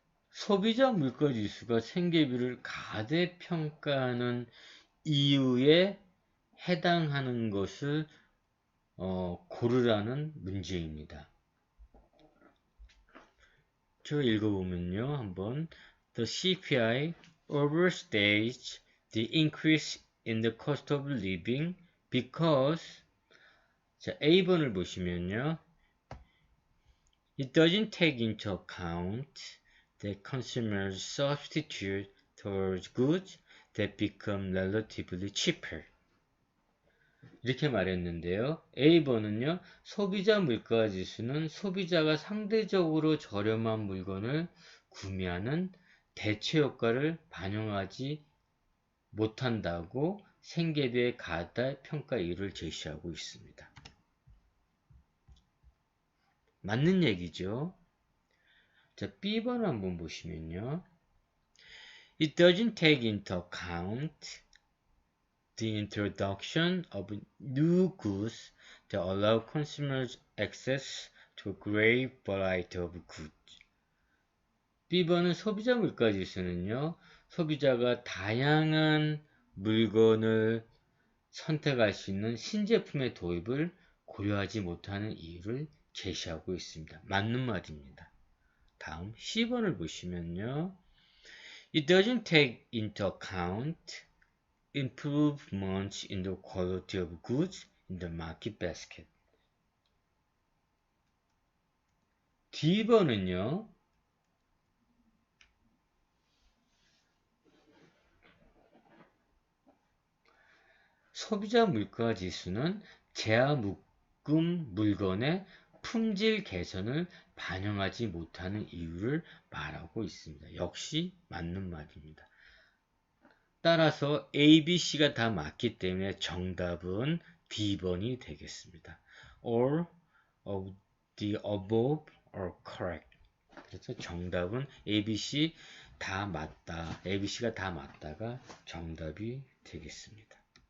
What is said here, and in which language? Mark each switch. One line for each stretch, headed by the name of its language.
Korean: 소비자 물가지수가 생계비를 가대평가하는 이유에 해당하는 것을 고르라는 문제입니다. 저 읽어보면요. 한번
English: The CPI overstates the increase in the cost of living because
Korean: 자, A번을 보시면요.
English: It doesn't take into account the consumer's substitute towards goods that become relatively cheaper.
Korean: 이렇게 말했는데요. A번은요. 소비자 물가지수는 소비자가 상대적으로 저렴한 물건을 구매하는 대체 효과를 반영하지 못한다고 생계비의 가대평가 이유를 제시하고 있습니다. 맞는 얘기죠. 자, B번 한번 보시면요.
English: It doesn't take into account the introduction of new goods that allow consumers access to a great variety of goods.
Korean: B번은 소비자 물가지수는요. 소비자가 다양한 물건을 선택할 수 있는 신제품의 도입을 고려하지 못하는 이유를 제시하고 있습니다. 맞는 말입니다. 다음 C번을 보시면요.
English: It doesn't take into account improvements in the quality of goods in the market basket.
Korean: D번은요. 소비자 물가 지수는 재화 묶음 물건의 품질 개선을 반영하지 못하는 이유를 말하고 있습니다. 역시 맞는 말입니다. 따라서 A, B, C가 다 맞기 때문에 정답은 D번이 되겠습니다.
English: All of the above are correct.
Korean: 그래서 정답은 A, B, C 다 맞다. A, B, C가 다 맞다가 정답이 되겠습니다.